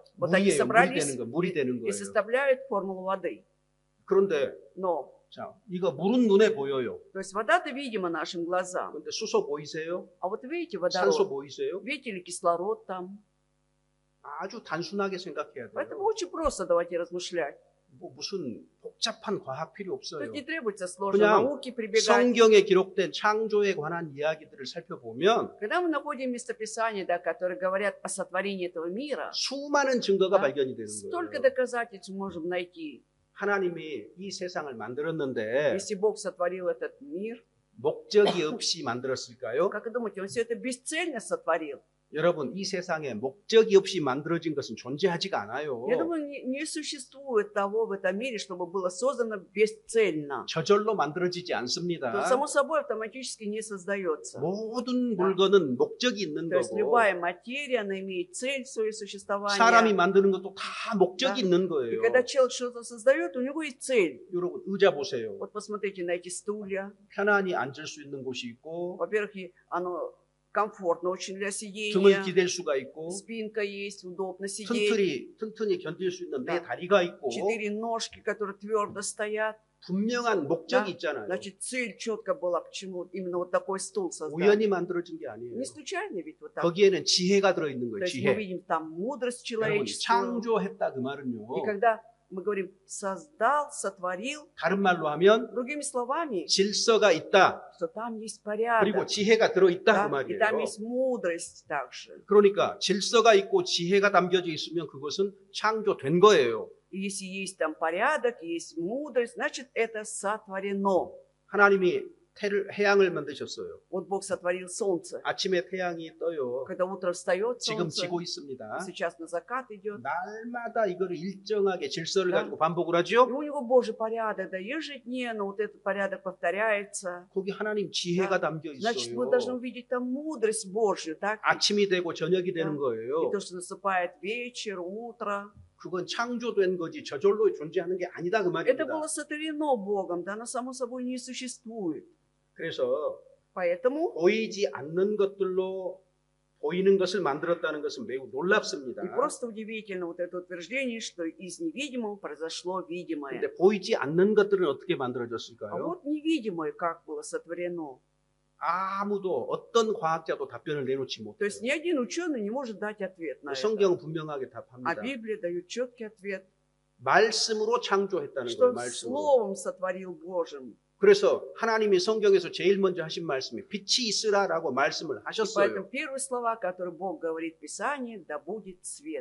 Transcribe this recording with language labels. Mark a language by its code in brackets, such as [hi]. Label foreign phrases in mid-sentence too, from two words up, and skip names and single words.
[ru] Вот они [ko] 물이 [ru] собрались [ko] 되는 거, 물이 되는 [ru] и [ko] 거예요. [ru] составляют формулу воды. [ko] 그런데 [ru] Но, [ko] 자, 이거 물은 눈에 보여요. [ru] то есть вода-то видима нашим глазам. [ko] 그런데 수소 보이세요? [ru] А вот видите [ko] 산소 [ru] водород? [ko] 보이세요? [ru] Видите ли кислород там? [ko] 아주 단순하게 생각해야 [ru] Поэтому [ko] 돼요. [ru] очень просто давайте размышлять. [ko] 뭐 무슨 복잡한 과학 필요 없어요. [ru] Тут не требуется сложной [ko] 그냥 [ru] науки прибегать. [ko] 성경에 기록된 창조에 관한 이야기들을 살펴보면 [ru] Когда мы находим местописания, да, которые говорят о сотворении этого мира, [ko] 수많은 증거가 [ru] да, [ko] 발견이 되는 [ru] столько [ko] 거예요. [ru] доказательств мы можем найти. [ko] 하나님이 이 세상을 만들었는데 [ru] Если Бог сотворил этот мир, [ko] 목적이 없이 만들었을까요? [ru] как вы думаете, Он все это бесцельно сотворил? [ko] 여러분, 이 세상에 목적이 없이 만들어진 것은 존재하지가 않아요. [ru] Я думаю, не существует того в этом мире, чтобы было создано бесцельно. [ko] 저절로 만들어지지 [ru] То [ko] 않습니다. [ru] само собой автоматически не создается. [ko] 모든 물건은 목적이 있는 [ru] То есть [ko] 거고 [ru] любая материя, она имеет цель в своем [ko] 사람이 [ru] существовании. [ko] 만드는 것도 다 목적이 [ru] Да. [ko] 있는 [ru] И [ko] 거예요. [ru] когда человек что-то создает, у него есть цель. [ko] 여러분, 의자 보세요. [ru] Вот посмотрите на эти стулья. [ko] 편안히 앉을 수 있는 곳이 있고 [ru] Во-первых, оно комфортно очень для [ko] 등을 [ru] сидения. [ko] 기댈 수가 있고 [ru] Спинка есть, удобно сидеть. [ko] 튼튼히 견딜 수 있는 네 [ru] Да. [ko] 다리가 있고 [ru] 4 ножки, которые твердо стоят. [ko] 분명한 목적이 [ru] Да. [ko] 있잖아요. [ru] Значит, цель четко была, почему именно вот такой стул создать. [ko] 우연히 만들어진 게 아니에요. [ru] Не случайно ведь вот так. [ko] 거기에는 지혜가 들어있는 [ru] То [ko] 거예요. [ru] есть мы [ko] 지혜. [ru] видим там мудрость [ko] 여러분, [ru] человеческую. [ko] 창조했다 그 말은요. [ru] И когда мы говорим создал, сотворил, [ko] 다른 말로 하면 [ru] другими словами, [ko] 질서가 있다. [ru] что там есть [ko] 그리고 [ru] порядок, [ko] 지혜가 들어있다 [ru] да, [ko] 그 [ru] и там [ko] 말이에요. [ru] есть мудрость также. [ko] 그러니까 질서가 있고 지혜가 담겨져 있으면 그것은 창조된 거예요. [ru] И если есть там порядок, есть мудрость, значит это сотворено. [ko] 하나님이 해양을 만드셨어요. [ru] Вот Бог сотворил солнце. [ko] 아침에 태양이 떠요. [ru] Когда утром встает [ko] 지금 [ru] солнце, [ko] 지고 있습니다. [ru] сейчас на закат идет, [ko] 날마다 이거를 일정하게 질서를 [ru] Да. [ko] 가지고 반복을 [ru] и [ko] 하죠. [ru] у него Божий порядок, да, ежедневно вот этот порядок повторяется. [ko] 거기 하나님 지혜가 [ru] Да. [ko] 담겨 [ru] Значит, мы должны [ko] 있어요. [ru] увидеть там мудрость Божью, так? [ko] 아침이 되고 저녁이 되는 [ru] Да. [ko] 거예요. [ru] И то, что наступает вечер, утро. [ko] 그건 창조된 거지 저절로 존재하는 게 아니다 그 [ru] Это [ko] 말입니다. [ru] было сотворено Богом, да, оно само собой не существует. [ko] 그래서 [ru] Поэтому [ko] 보이지 않는 것들로 보이는 것을 만들었다는 것은 매우 놀랍습니다. [ru] и просто удивительно вот это утверждение, что из невидимого произошло видимое. [ko] 근데 보이지 않는 것들은 어떻게 [ru] А [ko] 만들어졌을까요? [ru] вот невидимое как было сотворено. [ko] 아무도 어떤 과학자도 답변을 내놓지 [ru] То есть ни [ko] 못해요. [ru] один ученый не может дать ответ на это. [ko] 성경은 분명하게 [ru] А [ko] 답합니다. [ru] Библия дает четкий ответ, [ko] 말씀으로 창조했다는 [ru] что [ko] 거예요. 말씀으로. [ru] Словом сотворил Божьим. [ko] 그래서 하나님이 성경에서 제일 먼저 하신 말씀이 빛이 있으라라고 말씀을 [ru] И [ko] 하셨어요. [ru] поэтому первые слова, которые Бог говорит в Писании, да будет свет.